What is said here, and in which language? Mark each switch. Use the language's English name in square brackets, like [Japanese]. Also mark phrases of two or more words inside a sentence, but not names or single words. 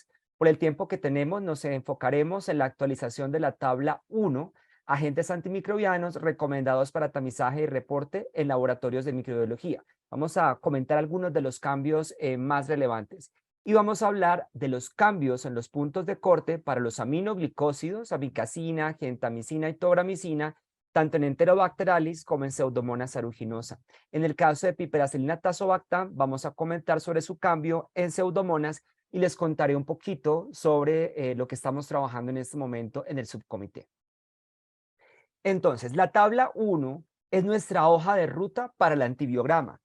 [Spanish] Por el tiempo que tenemos, nos enfocaremos en la actualización de la tabla 1, agentes antimicrobianos recomendados para tamizaje y reporte en laboratorios de microbiología. Vamos a comentar algunos de los cambios más relevantes. Y vamos a hablar de los cambios en los puntos de corte para los aminoglicósidos, amikacina, gentamicina y tobramicina, tanto en Enterobacterialis como en Pseudomonas aeruginosa. En el caso de Piperacillina tazobactam, vamos a comentar sobre su cambio en Pseudomonas y les contaré un poquito sobre lo que estamos trabajando en este momento en el subcomité. Entonces, la tabla 1 es nuestra hoja de ruta para el antibiograma.